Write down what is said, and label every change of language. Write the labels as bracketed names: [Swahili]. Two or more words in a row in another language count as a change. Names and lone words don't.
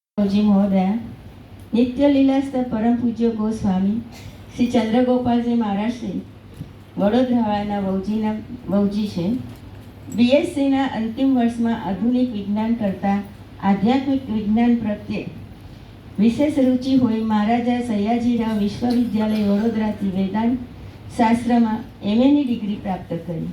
[Hindi] बाबूजी महोदय, नित्य लीलास्थ परम पूज्य गोस्वामी श्री चंद्रगोपालजी महाराज श्री [Gujarati] વડોદરાવાળાના વહુજી છે. બીએસસીના અંતિમ વર્ષમાં આધુનિક વિજ્ઞાન કરતાં આધ્યાત્મિક વિજ્ઞાન પ્રત્યે વિશેષ રુચિ હોય મહારાજા સયાજીરાવ વિશ્વવિદ્યાલય વડોદરાથી વેદાંત શાસ્ત્રમાં એમએની ડિગ્રી પ્રાપ્ત કરી.